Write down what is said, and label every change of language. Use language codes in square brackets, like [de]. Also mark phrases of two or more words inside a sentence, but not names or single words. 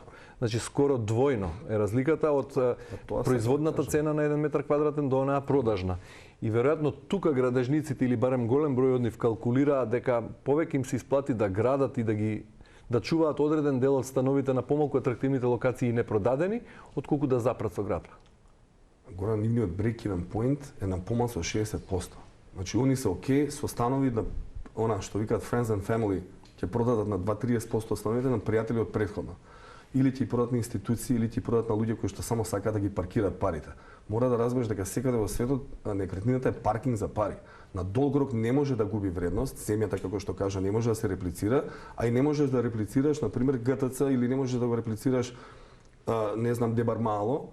[mk] Значи скоро двојно е разликата од производната цена на 1 метар квадратен до онаа продажна. И веројатно тука градежниците или барем голем број од нив калкулираат дека повеќе им се исплати да градат и да чуваат одреден дел од становите на помалку атрактивните локации и непродадени, отколку да запрат со градба. Горан, нивниот [en] break-even point [mk] е на помал со 60%. Значи, они се окей со станови на она што викаат [en] friends and family, [mk] ќе продадат на 2-30% становите на пријатели од претходно. Или ќе продадат на институции, или ќе продадат на луѓе кои што само сакаат да ги паркираат парите. Мора да разбереш дека секаде во светот некретнината е паркинг за пари. На долг рок не може да губи вредност, земјата како што кажа не може да се реплицира, а и не можеш да реплицираш на пример ГТЦ или не можеш да го реплицираш не знам Дебар Мало.